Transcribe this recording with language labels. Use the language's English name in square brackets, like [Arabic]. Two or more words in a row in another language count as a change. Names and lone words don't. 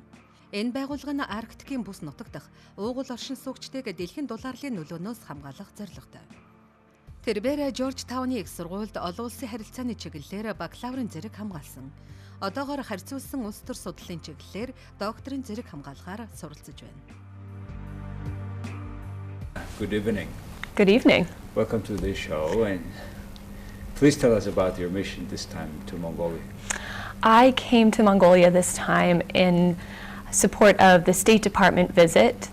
[Mongolian] Энэ байгууллага нь Арктикийн бүс нутаг дахь уугуул оршин суугчдыг дэлхийн дулаарлын нөлөөнөөс хамгаалах зорилготой. Тэрбээр Жоржтауны Их Сургуульд олон улсын харилцааны чиглэлээр бакалаврын зэрэг хамгаалсан. Одоогоор харьцуулсан улс төр судлалын чиглэлээр докторийн зэрэг хамгаалахаар суралцж байна. [English] Good evening. Good evening. Welcome to the show, and please tell us about your mission this time to Mongolia. I came to Mongolia this time in support of the State Department visit.